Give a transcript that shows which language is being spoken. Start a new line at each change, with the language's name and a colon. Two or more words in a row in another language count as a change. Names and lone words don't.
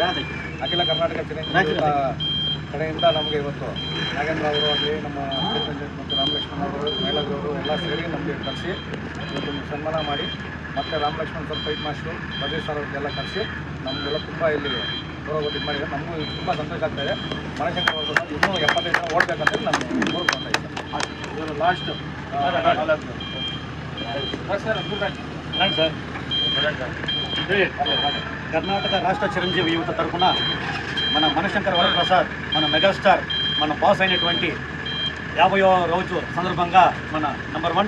Kannada: ಅಖಿಲ ಕರ್ನಾಟಕ ಚಿರಂಜೀವಿ ಕಡೆಯಿಂದ ನಮಗೆ ಇವತ್ತು ನಾಗೇಂದ್ರ ಅವರು ಆಗಲಿ, ನಮ್ಮ ಮತ್ತು ರಾಮ್ ಲಕ್ಷ್ಮಣ್ ಅವರು, ಮೈಲಾದ್ರವರು ಎಲ್ಲ ಸೇರಿ ನಮಗೆ ಕರೆಸಿ ಇವತ್ತು ಸನ್ಮಾನ ಮಾಡಿ, ಮತ್ತು ರಾಮ್ ಲಕ್ಷ್ಮಣ್ ಸರ್, ಫೈಟ್ ಮಾಸ್ಟ್ರು, ಬದ್ರಿ ಸರ್ ಅವ್ರಿಗೆಲ್ಲ ಕರೆಸಿ ನಮಗೆಲ್ಲ ತುಂಬ ಇಲ್ಲಿ ಗೌರವ ಇದು ಮಾಡಿದ್ದಾರೆ. ನಮಗೂ ತುಂಬ ಸಂತೋಷ ಆಗ್ತಾ ಇದೆ. ಮನಶಂಕರ ಅವರು ಇನ್ನೂ 75 ಜನ ಓಡಬೇಕಂತ ನಮಗೆ ಕೋರ್ಕೊಳ್ತಾ ಇದ್ದಾರೆ.
Telugu: లాస్ట్ కర్ణాటక రాష్ట్ర చిరంజీవి యువత తరఫున మన మనశంకర వరప్రసాద్, మన మెగాస్టార్, మన బాస్ అయినటువంటి 50వ రోజు సందర్భంగా మన #1